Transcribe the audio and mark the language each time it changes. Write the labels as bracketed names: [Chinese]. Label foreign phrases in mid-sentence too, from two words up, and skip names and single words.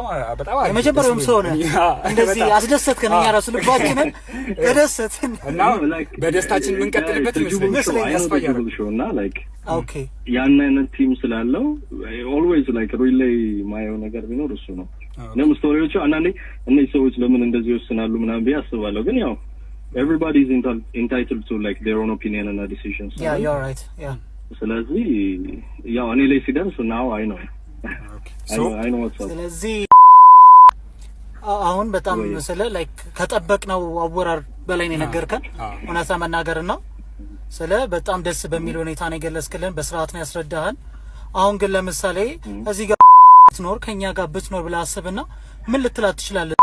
[Amharic] የመጀመሪያውም ሰው ነህ እንደዚህ አስደሰትከን። እኛ ራሱ ልባችንን ተደሰትን እና በደስታችን የምንቀጥልበት ይመስለኛል። እና ላይክ ኦኬ ያን አይነት ቲም ስላለው [English] always like really [Amharic] ማየው ነገር ቢኖር እሱ ነው። ለምን ስቶሪዎቹ አንዳንዴ እነዚህ ሰዎች ለምን እንደዚህ ይወስናሉ ምናምን ብዬ አስባለሁ። ግን ያው [English] everybody is entitled to like their own opinion and decisions. Yeah, you're right. Yeah. [Amharic] ስለዚህ ያው እኔ ላይ ሲደርስ [English] now I know. I know what's up. [Amharic] ስለዚህ አሁን በጣም ስለ ላይክ ከጠበቅነው አወራር በላይ ነው የነገርከን እውነታ መናገርና ስለ በጣም ደስ በሚል ሁኔታ ነው የገለጽክልን፣ በስርዓት ነው ያስረዳህን። አሁን ግን ለምሳሌ እዚህ ጋር ብትኖር ከኛ ጋር ብትኖር ብለህ አስብና ምን ልትላት ትችላለህ?